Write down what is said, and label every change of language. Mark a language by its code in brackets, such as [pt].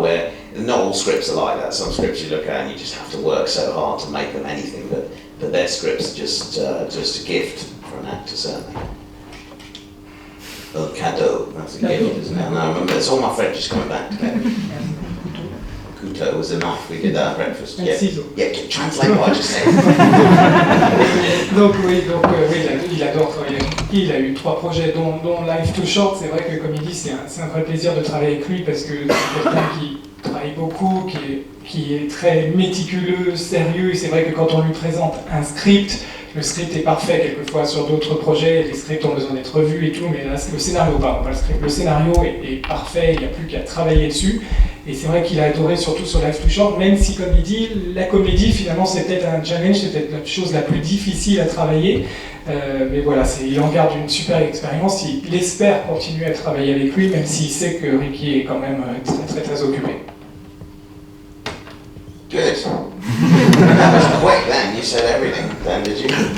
[en] Where not all scripts are like that. Some scripts you look at and you just have to work so hard to make them anything, but their scripts are just a gift for an actor, certainly. Oh, cadeau, that's a gift, isn't it? No, I remember, it's all my French is coming back together. Couteau was a knife, we did that at breakfast. Yeah, yeah, translate what I just said. [fr] Donc oui, il adore travailler avec lui. Il a eu 3 projets, dont Life Too Short. C'est vrai que, comme il dit, c'est un vrai plaisir de travailler avec lui parce que c'est quelqu'un qui travaille beaucoup, qui est très méticuleux, sérieux. Et c'est vrai que quand on lui présente un script, le script est parfait. Quelquefois sur d'autres projets, les scripts ont besoin d'être revus et tout, mais là, le scénario, pardon, pas le script. Le scénario est parfait, il n'y a plus qu'à travailler dessus. Et c'est vrai qu'il a adoré, surtout sur Life Too Short, même si, comme il dit, la comédie, finalement, c'est peut-être un challenge, c'est peut-être la chose la plus difficile à travailler. Mais voilà, il en garde une super expérience. Il espère continuer à travailler avec lui, même s'il sait que Ricky est quand même très occupé. [en] Good. That was quick then, you said everything then, did you?